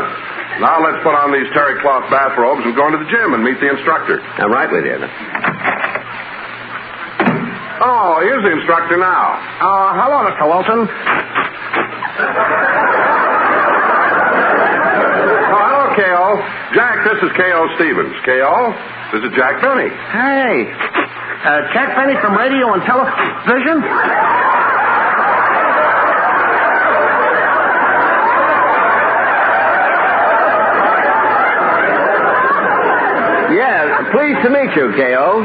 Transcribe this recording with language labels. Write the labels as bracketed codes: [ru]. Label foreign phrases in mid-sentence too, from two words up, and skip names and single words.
[en] Now let's put on these terry cloth bathrobes and go into the gym and meet the instructor. I'm right with you. Oh, here's the instructor now. Hello, Mr. Wilson. Oh, hello, K.O. Jack, this is K.O. Stevens. K.O., this is Jack Benny. Hey, Jack Benny from radio and television? Yeah, pleased to meet you, K.O.